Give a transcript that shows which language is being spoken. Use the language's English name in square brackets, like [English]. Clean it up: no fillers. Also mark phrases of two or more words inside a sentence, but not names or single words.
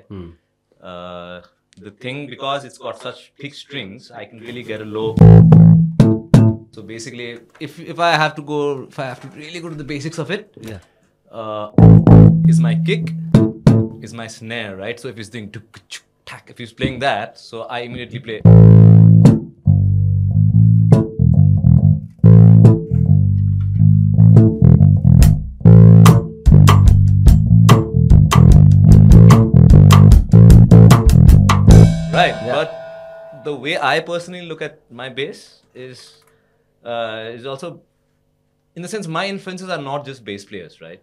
[English] The thing, because it's got such thick strings, I can really get a low. So basically, if I have to really go to the basics of it, Yeah. Is my kick, is my snare, right? So if he's doing tuk, chuk, tak, if he's playing that, so I immediately play. Right, but the way I personally look at my bass is also, in the sense, my influences are not just bass players, right?